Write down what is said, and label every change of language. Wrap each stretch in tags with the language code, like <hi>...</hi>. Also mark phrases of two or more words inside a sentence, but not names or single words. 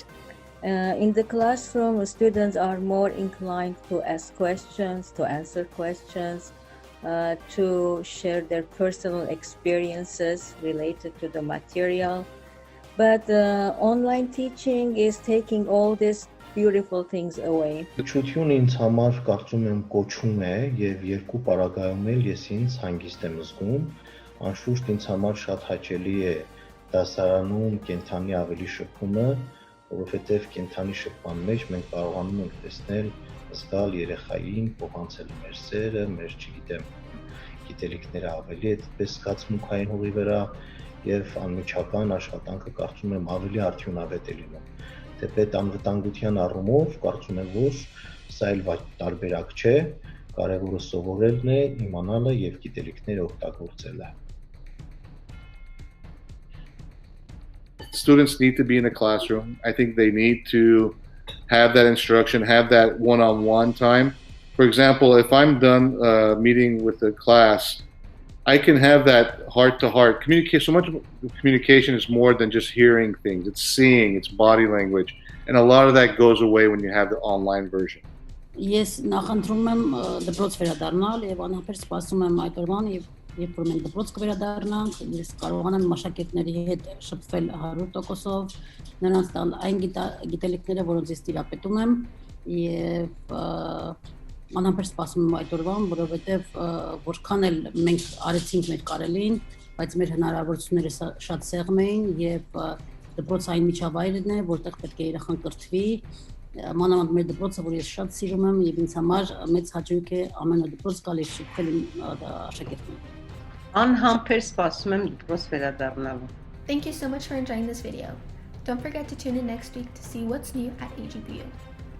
<en>In the classroom, students are more inclined to ask questions, to answer questions. to share their personal experiences related to the material. But online teaching is taking all these beautiful things away.</en> <hy>Իջությունը ինձ համար կարծում եմ կոչում է եւ երկու պարագայում էլ ես ինձ հանգիստ եմ զգում, անշուշտ ինձ համար շատ հաճելի է դասարանում կենթանի ավելի շփումը, որովհետեւ կենթանի շփման մեջ մենք կարողանում ենք տեսնել, զգալ երեխային, փոխանցել մեր սերը, մեր չգիտեմ, գիտելիքները ավելի այդպես զգացմունքային հողի վրա եւ անմիջական աշխատանքը կարծում եմ ավելի արդյունավետ է լինում։ Թեպետ անվտանգության առումով կարծում եմ, որ սա էլ տարբերակ չէ, կարևորը սովորելն է, իմանալը եւ գիտելիքները օգտագործելը։</hy> <en>Students need to be in a classroom. I think they need to have that instruction, have that one-on-one time. For example, if I'm done meeting with the class, I can have that heart-to-heart communication. So much of communication is more than just hearing things. It's seeing, it's body language. And a lot of that goes away when you have the online version.</en> <hy>Ես նախընտրում եմ դպրոց վերադառնալ եւ անհապեր սպասում եմ այդ օրվան եւ երբ որ մենք դպրոց կվերադառնանք, ես կարողանամ աշակերտների հետ շփվել 100%-ով, նրանց տալ այն գիտելիքները, որոնց ես տիրապետում եմ եւ անհապեր սպասում եմ այդ օրվան, որովհետեւ որքան էլ մենք արեցինք մեր կարելին, բայց մեր հնարավորությունները շատ սեղմ էին եւ դպրոցը այն միջավայրն է, որտեղ պետք է երեխան կրթվի, մանավանդ մեր դպրոցը, որ ես շատ սիրում եմ եւ ինձ համար մեծ հաճույք է ամեն օր դպրոց գալ եւ շփվել աշակերտներին։ Անհամբեր սպասում եմ դպրոց վերադառնալու։</hy> <en>Thank you so much for enjoying this video. Don't forget to tune in next week to see what's new at AGBU.</en>